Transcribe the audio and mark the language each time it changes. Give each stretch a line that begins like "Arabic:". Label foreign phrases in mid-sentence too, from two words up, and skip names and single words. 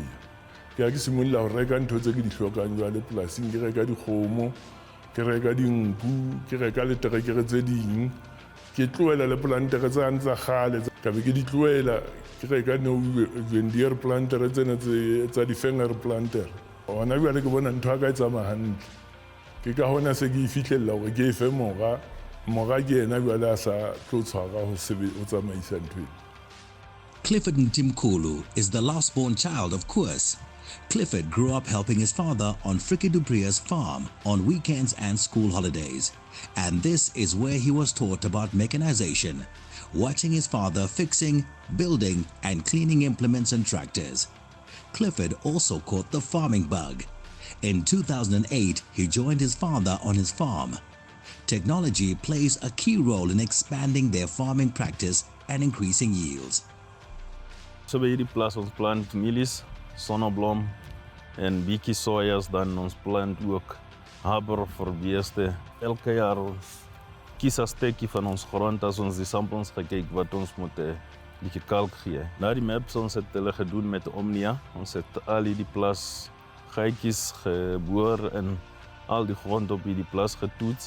Southern Sotho: Ke a ke simolla ho reka ntho tse ke di hlokang jwale polasing, ke reka dikgomo, ke reka dinku, ke reka le terekere tse ding, ke tloela le plantere tsa ntsa kgale ka be ke di tloela, ke reka no John Deere plantere tsena tsa di-Fenger planter. Ona jwale ke bona ntho a ka e tsamaya hantle. Ke ka hona se ke fihlella hore ke efe mora ke ena jwale a sa tlo tshwara ho tsamaisa ntho.
English: Clifford Mtimkulu is the last-born child of Koos. Clifford grew up helping his father on Frikkie du Preez's farm on weekends and school holidays. And this is where he was taught about mechanization, watching his father fixing, building, and cleaning implements and tractors. Clifford also caught the farming bug. In 2008, he joined his father on his farm. Technology plays a key role in expanding their farming practice and increasing yields.
Afrikaans: So by hierdie plaas ons plant mielies, sonneblom en bietjie sojas, dan ons plant ook haber vir beeste. Elke jaar ons kies 'n stukkie van ons grond as ons die samples gekyk wat ons moet bietjie kalk gee. Na die maps ons het hulle gedoen met Omnia. Ons het al hierdie plaas gaatjies geboor en al die grond op hierdie plaas getoets.